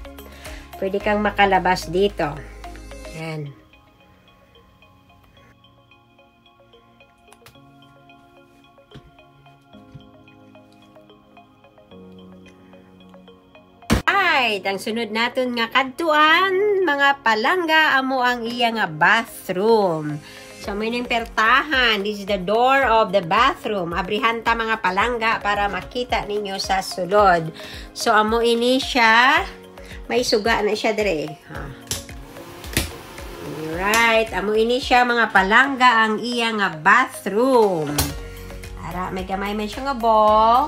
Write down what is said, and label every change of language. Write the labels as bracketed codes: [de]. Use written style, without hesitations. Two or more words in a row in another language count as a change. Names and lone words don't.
[tl] Pwede kang makalabas dito. [hil] Ayan. Alright, ang sunod natin nga kadtuan, mga palangga, amo ang iya nga bathroom. So, may nang pertahan. [en] This is the door of the bathroom. [hil] Abrihan ta mga palangga para makita ninyo sa sulod. So, amo ini siya. May suga na siya dire. Alright, amo ini siya mga palangga ang iya nga bathroom. Ara, may gamay man siya nga bowl.